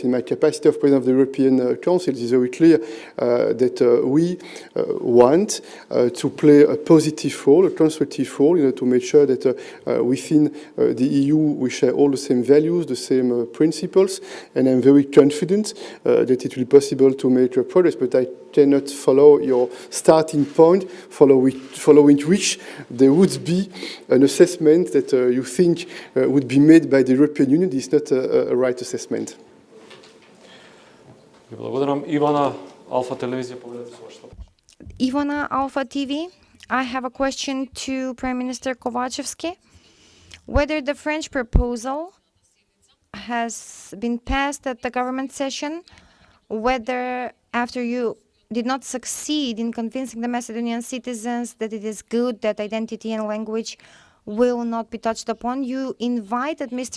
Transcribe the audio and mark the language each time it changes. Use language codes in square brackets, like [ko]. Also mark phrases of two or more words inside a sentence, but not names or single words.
[en] In my capacity of President of the European Council, it is very clear that we want to play a positive role, a constructive role, to make sure that within the EU we share all the same values, the same principles, and I'm very confident that it will be possible to make progress, but I cannot follow your starting point, following which there would be an assessment that you think would be made by the European Union. This is not a right assessment. [mk] Благодарам. Ивана, Алфа телевизија, поведете се вашето. [en] Ivana, Alpha TV, I have a question to Prime Minister Kovachevski. Whether the French proposal has been passed at the government session, whether after you did not succeed in convincing the Macedonian citizens that it is good that identity and language will not be touched upon, you invited Mr.